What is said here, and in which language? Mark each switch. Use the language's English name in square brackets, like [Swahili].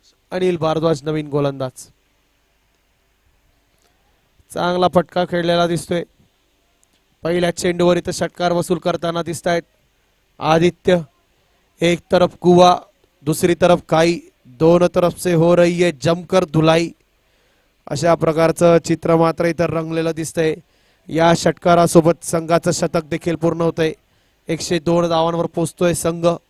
[Marathi] अनिल भारद्वाज नवीन गोलंदाज. चांगला फटका खेळलेला दिसतोय. पहिल्या चेंडूवर इथं षटकार वसूल करताना दिसत आहेत आदित्य. [Hindi] एक तरफ कुआ, दूसरी तरफ काई, दोनों तरफ से हो रही है जमकर धुलाई. [Marathi] अशा प्रकारचं चित्र मात्र इथं रंगलेलं दिसतंय. या षटकारासोबत संघाचं शतक देखील पूर्ण होतंय. 102 धावांवर पोहोचतोय संघ.